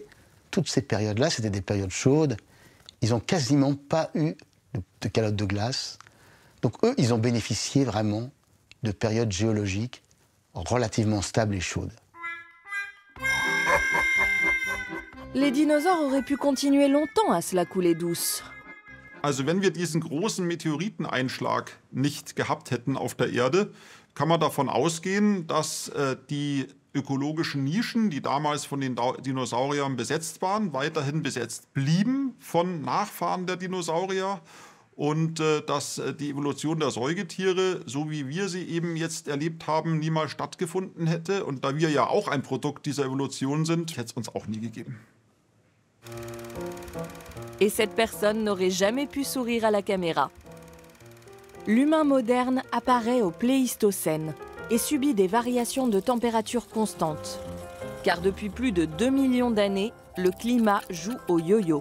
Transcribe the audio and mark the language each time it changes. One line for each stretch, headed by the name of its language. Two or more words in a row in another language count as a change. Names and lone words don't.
French: Toutes ces périodes-là, c'était des périodes chaudes. Ils n'ont quasiment pas eu de calotte de glace. Donc eux, ils ont bénéficié vraiment de périodes géologiques relativement stables et chaudes. Les dinosaures auraient pu continuer longtemps à se la couler douce.
German: Also wenn wir diesen großen Meteoriteneinschlag nicht gehabt hätten auf der Erde, kann man davon ausgehen, dass die ökologischen Nischen, die damals von den Dinosauriern besetzt waren, weiterhin besetzt blieben von Nachfahren der Dinosaurier und dass die Evolution der Säugetiere, so wie wir sie eben jetzt erlebt haben, niemals stattgefunden hätte. Und da wir ja auch ein Produkt dieser Evolution sind, hätte es uns auch nie gegeben.
French: Et cette personne n'aurait jamais pu sourire à la caméra. L'humain moderne apparaît au Pléistocène et subit des variations de température constantes. Car depuis plus de 2 millions d'années, le climat joue au yo-yo.